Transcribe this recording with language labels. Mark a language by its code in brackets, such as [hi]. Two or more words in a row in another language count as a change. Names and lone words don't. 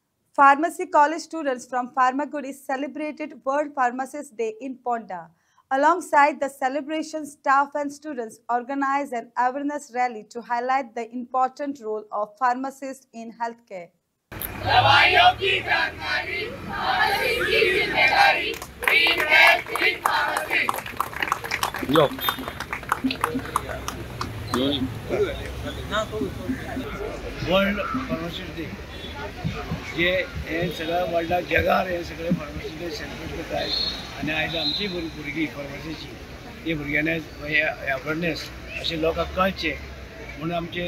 [en] Pharmacy college students from Pharmagudi celebrated World Pharmacist Day in Ponda. Alongside the celebration, staff and students organized an awareness rally to highlight the important role of pharmacists in healthcare. [hi] दवाइयों की जानकारी, फार्मेसिस्ट की जिम्मेदारी, [en] green health with pharmacist. यो [kok] वर्ल्ड फार्मासिस्ट डे जे हे सगळ्या वर्ल्डाक जगार हे सगळे फार्मासिस्ट डे सेलिब्रेट करतात आणि आयज आमची भुरगीं फार्मासीची हे भुरग्यांनी अवेरनेस अशें लोकांक कळचें म्हणून आमचे